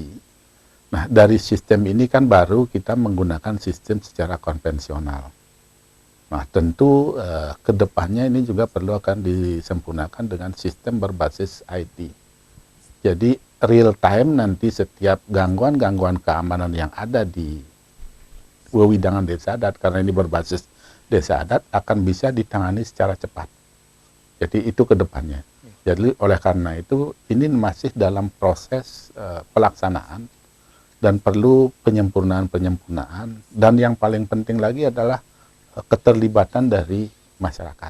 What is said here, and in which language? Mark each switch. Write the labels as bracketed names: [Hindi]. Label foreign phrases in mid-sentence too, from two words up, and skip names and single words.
[Indonesian] Nah, dari sistem ini kan baru kita menggunakan sistem secara konvensional. Nah, tentu kedepannya ini juga perlu akan disempurnakan dengan sistem berbasis IT. Jadi [English] real time [Indonesian] nanti setiap gangguan-gangguan keamanan yang ada di wewidangan desa adat, karena ini berbasis desa adat, akan bisa ditangani secara cepat. Jadi itu kedepannya. Jadi oleh karena itu ini masih dalam proses pelaksanaan dan perlu penyempurnaan dan yang paling penting lagi adalah keterlibatan dari masyarakat.